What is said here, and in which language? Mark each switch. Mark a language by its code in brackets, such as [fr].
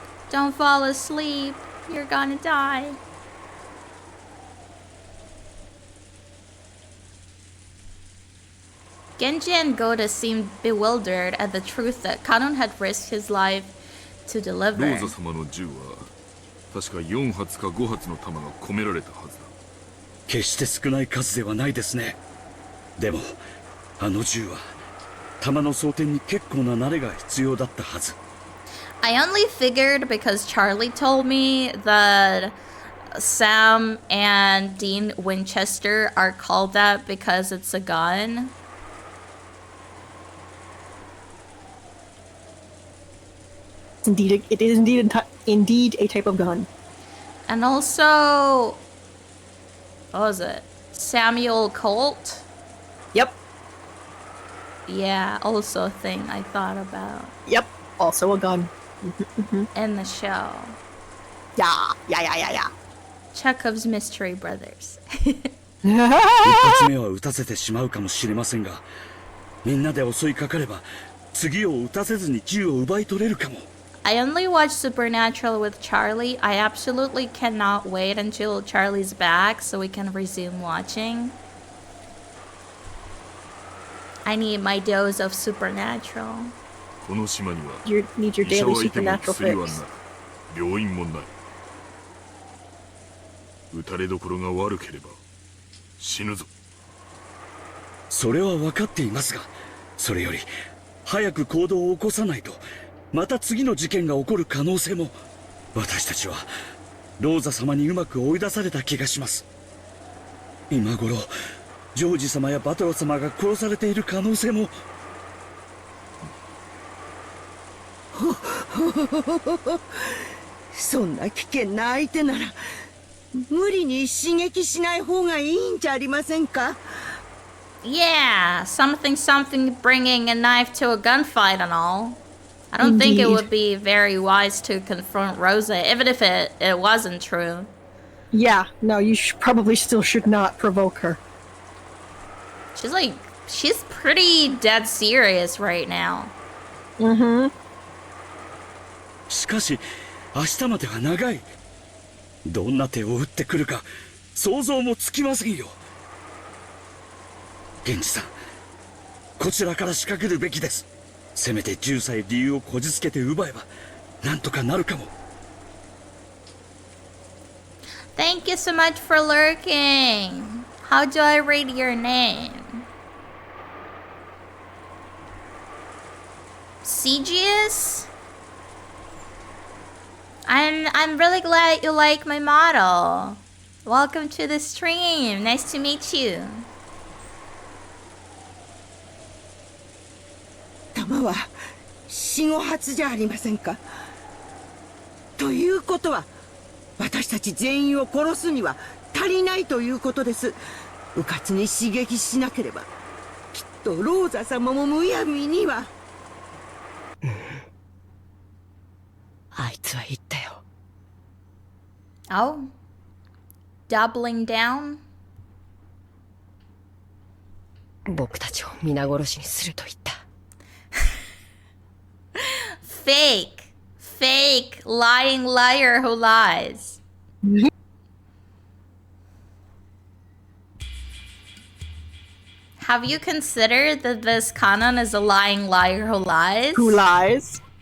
[en] Don't fall asleep, you're gonna die. Genji and Goda seemed bewildered at the truth that Kanon had risked his life to deliver. [ja] ローザ様の銃は確か4発か5発の弾が込められたはずだ。決して少ない数ではないですね。でもあの銃は弾の装填に結構な慣れが必要だったはず。 [en] I only figured because Charlie told me that Sam and Dean Winchester are called that because it's a gun. It is indeed a type of gun. And also, what was it? Samuel Colt? Yep. Yeah, also a thing I thought about. Yep. Also a gun. In the show. Yeah. Chekhov's Mystery Brothers. [ja] 一発目は撃たせてしまうかもしれませんが、みんなで襲いかかれば次を撃たせずに銃を奪い取れるかも。 [en] I only watched Supernatural with Charlie. I absolutely cannot wait until Charlie's back so we can resume watching. I need my dose of Supernatural. [ja] この島には [en] You need your [ja] 医者 [en] daily [ja] はいても [en] supernatural [ja] 薬は [en] fix. [ja] なく病院もない。撃たれどころが悪ければ死ぬぞ。それは分かっていますが、それより早く行動を起こさないとまた次の事件が起こる可能性も。私たちはローザ様にうまく追い出された気がします。今頃ジョージ様やバトラ様が殺されている可能性も。そんな危険な相手なら無理に刺激しない方がいいんじゃありませんか? [en] Yeah, something bringing a knife to a gunfight and all. I don't think it would be very wise to confront Rosa, even if it wasn't true. Yeah, no, you probably still should not provoke her. She's pretty dead serious right now. [ja] しかし明日までは長い。どんな手を打ってくるか想像もつきませんよ。源氏さん、こちらから仕掛けるべきです。せめて10歳理由をこじつけて奪えばなんとかなるかも。 [en] Thank you so much for lurking. How do I read your name? Segius? I'm really glad you like my model. Welcome to the stream. Nice to meet you. [ja] 弾は4、5発じゃありませんか。ということは私たち全員を殺すには足りないということです。うかつに刺激しなければきっとローザ様もむやみには。あいつは言ったよ。 [en] Oh, doubling down? [ja] 僕たちを皆殺しにすると言った。 [en] Fake, lying liar who lies. Have you considered that this Kanon is a lying liar who lies? Who lies?